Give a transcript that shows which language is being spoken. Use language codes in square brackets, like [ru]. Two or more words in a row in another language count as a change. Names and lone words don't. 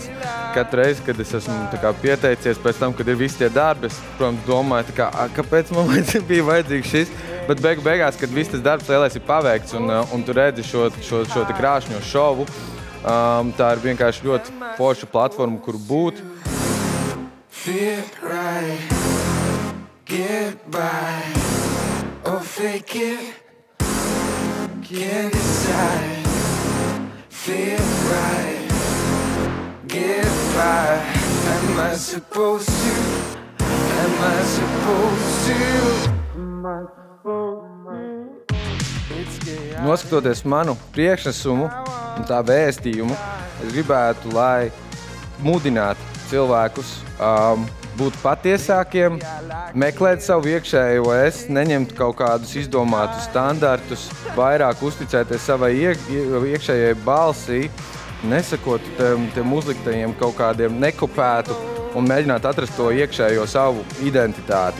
[lv] Katru reizi, kad es esmu pieteicies pēc tam, kad ir visi tie darbi, es, protams, domāju, kāpēc man bija vajadzīgs šis. Bet beigās, kad viss tas darbs lielais ir paveikts un tu redzi šo krāšņo šovu, tā ir vienkārši ļoti forša platforma, kur būt. [en] Fit right, get by, or fake it, can't decide. Fit right, get by, am I supposed to, am I supposed to? [lv] Noskatoties manu priekšnesumu un tā vēstījumu, es gribētu, lai mudinātu cilvēkus būt patiesākiem, meklēt savu iekšējo es, neņemt kaut kādus izdomātus standartus, vairāk uzticēties savai iekšējai balsī, nesakot tiem uzliktajiem kaut kādiem nekopētu un mēģināt atrast to iekšējo savu identitāti.